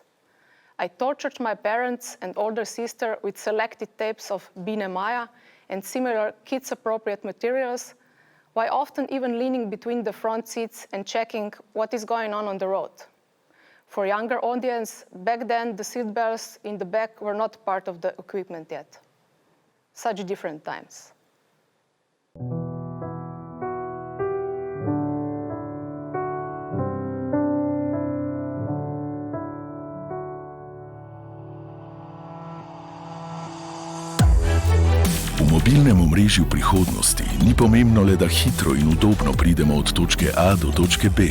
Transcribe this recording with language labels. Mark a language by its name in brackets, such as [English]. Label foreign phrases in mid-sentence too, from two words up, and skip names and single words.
[English] I tortured my parents and older sister with selected tapes of Biene Maya and similar kids-appropriate materials, while often even leaning between the front seats and checking what is going on the road. For younger audience, back then the seat belts in the back were not part of the equipment yet. Such different times. [Slovenian] V mobilnem omrežju prihodnosti ni pomembno le, da hitro in udobno pridemo od točke A do točke B.